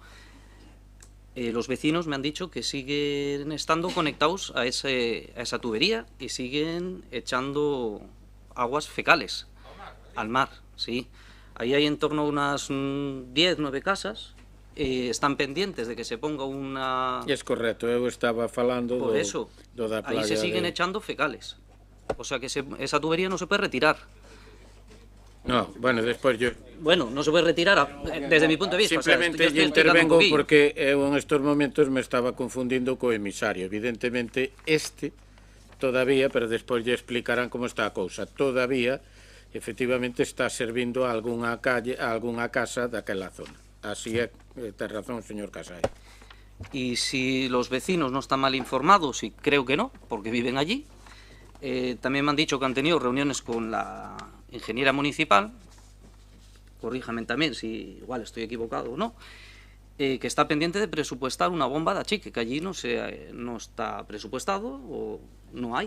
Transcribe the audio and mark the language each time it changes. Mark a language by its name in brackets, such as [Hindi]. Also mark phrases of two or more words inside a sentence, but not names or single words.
[Spanish] Los vecinos me han dicho que siguen estando conectados a esa tubería y siguen echando aguas fecales al mar, sí. Ahí hay en torno a unas 10, 9 casas. Están pendientes de que se ponga una... Es correcto, [Galician] eu estaba falando [Spanish] por eso, [Galician] da playa. [Spanish] Ahí se siguen echando fecales. O sea que esa tubería no se puede retirar. No, bueno, despois yo... [Galician] Bueno, non se pode retirar [Spanish] desde mi punto de vista. Simplemente intervengo porque [Galician] eu [Spanish] en estos momentos me [Galician] estaba confundindo co emisario. Evidentemente todavía, pero despois lle explicarán como está a cousa. Todavía efectivamente está servindo a algunha calle, a algunha casa daquela zona. Así é, ten razón o señor Casai. [Spanish] Y si los vecinos no están mal informados, y creo que no, porque viven allí, también me han dicho que han tenido reuniones con la ingeniera municipal, corríjame también si igual estoy equivocado o no, que está pendiente de presupuestar una bomba de achique, que allí no está presupuestado o no hay.